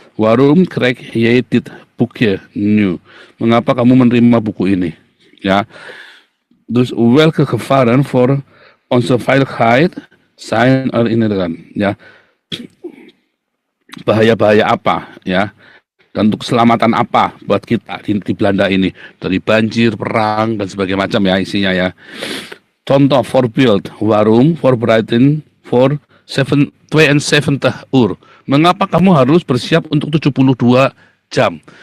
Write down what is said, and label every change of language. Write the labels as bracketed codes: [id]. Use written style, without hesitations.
[nl] Warum krijg je dit boekje nu? [id] Mengapa kamu menerima buku ini? Ya. [nl] Dus welke gevaren voor onze veiligheid zijn er inderdaad [id] ya, bahaya-bahaya apa ya, dan untuk keselamatan apa buat kita di Belanda ini, dari banjir, perang dan sebagainya macam ya isinya ya. Contoh [nl] voorbeeld, waarom voorbereiden voor 72 uur, [id] mengapa kamu harus bersiap untuk 72 jam.